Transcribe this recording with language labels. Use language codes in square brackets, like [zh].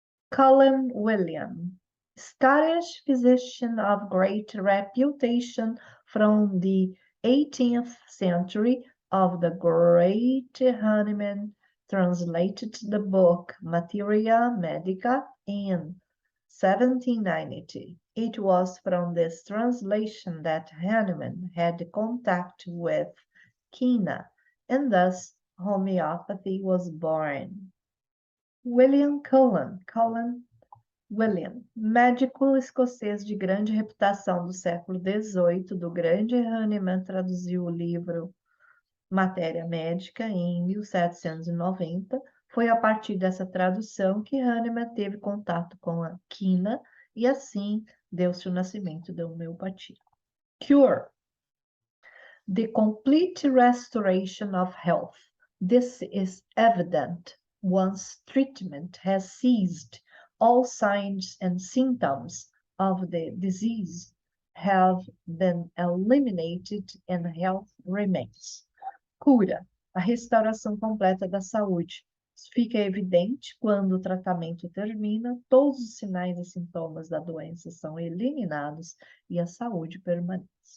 [en] Cullen William, Scottish physician of great reputation from the 18th century, of the great Hahnemann, translated the book Materia Medica in 1790. It was from this translation that Hahnemann had contact with Quina, and thus homeopathy was born. [pt] William Cullen William, médico escocês de grande reputação do século XVIII, do grande Hahnemann, traduziu o livro Matéria Médica em 1790. Foi a partir dessa tradução que Hahnemann teve contato com a quina e assim deu-se o nascimento da homeopatia. [en] Cure. The complete restoration of health. This is evident once treatment has ceased. All signs and symptoms of the disease have been eliminated and health remains. [pt] Cura, a restauração completa da saúde. Isso fica evidente quando o tratamento termina, todos os sinais e sintomas da doença são eliminados e a saúde permanece.